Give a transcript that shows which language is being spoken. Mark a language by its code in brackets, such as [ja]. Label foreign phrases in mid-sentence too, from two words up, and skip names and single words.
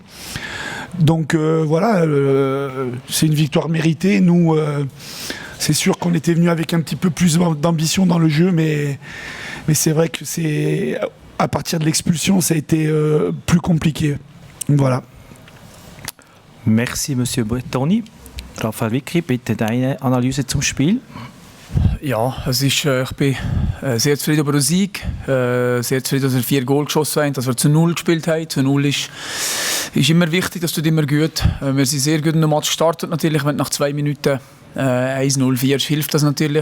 [fr] Donc voilà, c'est une victoire méritée. Nous... c'est sûr qu'on était venu avec un petit peu plus d'ambition dans le jeu, mais c'est vrai que à partir de l'expulsion, ça a été plus compliqué. Voilà. Merci, Monsieur Bettoni. [de] Raphael Vicky, bitte deine Analyse zum Spiel. Ja, ich bin sehr zufrieden über den Sieg. Sehr zufrieden, dass wir 4 Goal geschossen haben, dass wir zu 0 gespielt haben. Zu 0 ist immer wichtig, das tut immer gut. Wir sind sehr gut in den Match gestartet, natürlich, wenn nach 2 Minuten 1-0 hilft das natürlich.